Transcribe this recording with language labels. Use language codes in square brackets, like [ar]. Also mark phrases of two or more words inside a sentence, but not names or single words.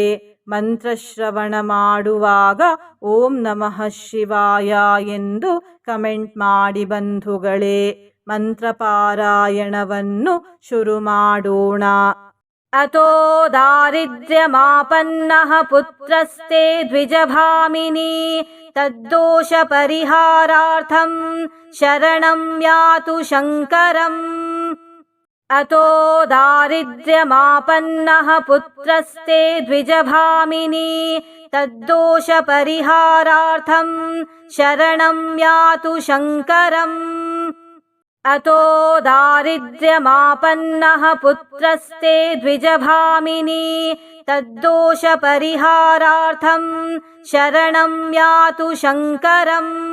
[kn] ಮಂತ್ರಶ್ರವಣ ಮಾಡುವಾಗ [sa] ಓಂ ನಮಃ ಶಿವಾಯ [kn] ಎಂದು ಕಮೆಂಟ್ ಮಾಡಿ ಬಂಧುಗಳೇ. ಮಂತ್ರಪಾರಾಯಣವನ್ನು ಶುರು ಮಾಡೋಣ. [sa] ಅತೋ ದಾರಿದ್ರ್ಯಮಾಪನ್ನಃ ಪುತ್ರಸ್ತೆ ದ್ವಿಜಭಾಮಿನಿ ತದ್ದೋಷ ಪರಿಹಾರಾರ್ಥಂ ಶರಣಂ ಯಾತು ಶಂಕರಂ. ಅತೋ ದಾರಿದ್ರ್ಯಮಾಪನ್ನಃ ಪುತ್ರಸ್ತೆ ದ್ವಿಜಭಾಮಿನಿ ತದ್ದೋಷ ಪರಿಹಾರಾರ್ಥಂ ಶರಣಂ ಯಾತು ಶಂಕರಂ. ಅತೋ ದಾರಿದ್ರ್ಯಮಾಪನ್ನಃ ಪುತ್ರಸ್ತೆ ದ್ವಿಜಭಾಮಿನಿ ತದ್ದೋಷ ಪರಿಹಾರಾರ್ಥಂ ಶರಣಂ ಯಾತು ಶಂಕರಂ.